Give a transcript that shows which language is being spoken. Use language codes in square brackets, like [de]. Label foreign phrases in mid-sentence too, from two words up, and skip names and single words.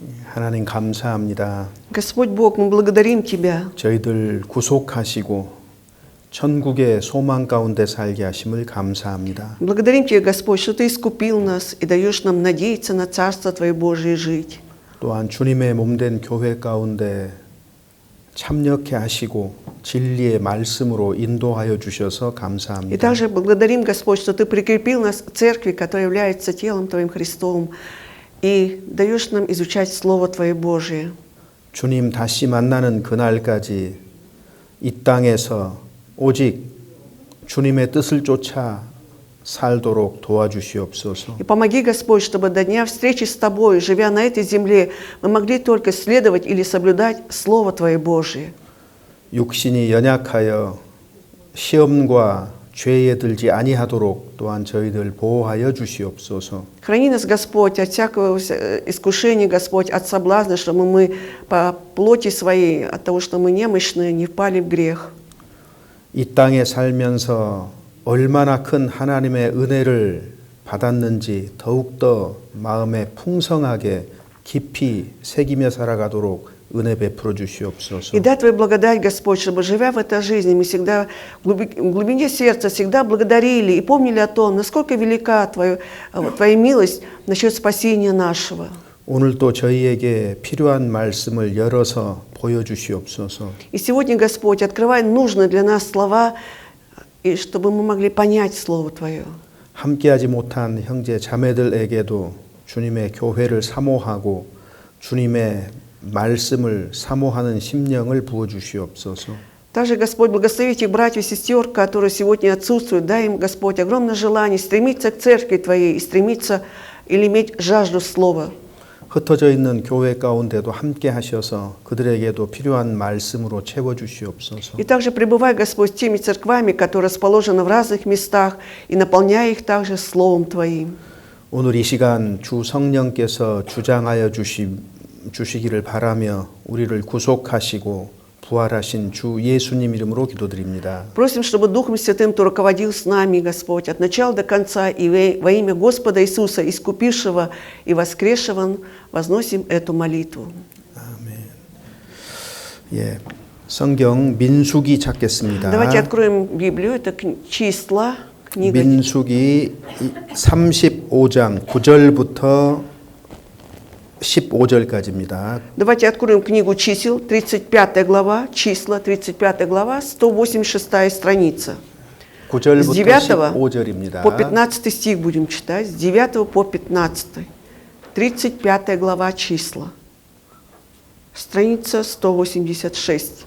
[ko] 하나님 감사합니다. [ru] Господь Бог, мы благодарим Тебя. [ko] 저희들 구속하시고 천국의 소망 가운데 살게 하심을 감사합니다. [ru] Благодарим Тебя, Господь, что Ты искупил нас и даешь нам надеяться на Царство Твое Божие жить. [ko] 또한 주님의 몸된 교회 가운데 참여케 하시고 진리의 말씀으로 인도하여 주셔서 [ru] И [ko] 감사합니다. [ru] также благодарим, Господь, что Ты прикрепил нас к церкви, которая является телом Твоим Христом, и даешь нам изучать Слово Твое Божие. [ko] 주님 다시 만나는 그날까지 이 땅에서 오직 주님의 뜻을 쫓아 살도록 도와주시옵소서. [ru] И помоги, Господь, чтобы до дня встречи с Тобой, живя на этой земле, мы могли только следовать или соблюдать Слово Твое Божие. [ko] 육신이 연약하여 시험과 죄에 들지 아니하도록 또한 저희들 보호하여 주시옵소서. [ru] Храни нас, Господь, от всякого искушения, Господь, от соблазна, чтобы мы по плоти своей, от того, что мы немощные, не впали в грех. [ko] 이 땅에 살면서 얼마나 큰 하나님의 은혜를 받았는지 더욱더 마음에 풍성하게 깊이 새기며 살아가도록 은혜 베풀어 주시옵소서. [ru] И дай Твою благодать, Господь, чтобы, живя в этой жизни, мы всегда в глубине сердца всегда благодарили и помнили о том, насколько велика Твоя милость насчет спасения нашего. [ko] 오늘도 저희에게 필요한 말씀을 열어서 보여주시옵소서. [ru] И сегодня, Господь, открывай нужные для нас слова, и чтобы мы могли понять Слово Твое. [ko] 함께하지 못한 형제 자매들에게도 주님의 교회를 사모하고 주님의 말씀을 사모하는 심령을 부어 주시옵소서. [ru] Также, Господь, благослови этих братьев и сестер, которые сегодня отсутствуют. Дай им, Господь, огромное желание стремиться к церкви Твоей и стремиться или иметь жажду Слова. [ko] 흩어져 있는 교회 가운데도 함께 하셔서 그들에게도 필요한 말씀으로 채워 주시옵소서. [ru] И также пребывай, Господь, с теми церквами, которые расположены в разных местах, и наполняй их также Словом Твоим. [ko] 오늘 이 시간 주 성령께서 주장하여 주시기를 바라며 우리를 구속하시고 부활하신 주 예수님 이름으로 기도드립니다. [ru] Просим, чтобы Духом Святым Ты руководил с нами, Господь, от начала до конца, и во имя Господа Иисуса, искупившего и воскресшего, возносим эту молитву. [ko] 아멘. 예, 성경 민수기 찾겠습니다. [ru] Давайте откроем Библию, это числа, книга. [ko] 민수기 35장 9절부터 15절까지입니다. [ru] Давайте откроем книгу чисел, 35 глава, числа, 35 глава, 186 страница. [ko] 9절부터 [ru] С 9 [ko] 15절입니다. [ru] по 15 стих будем читать, с 9 по 15. 35 глава числа. Страница 186.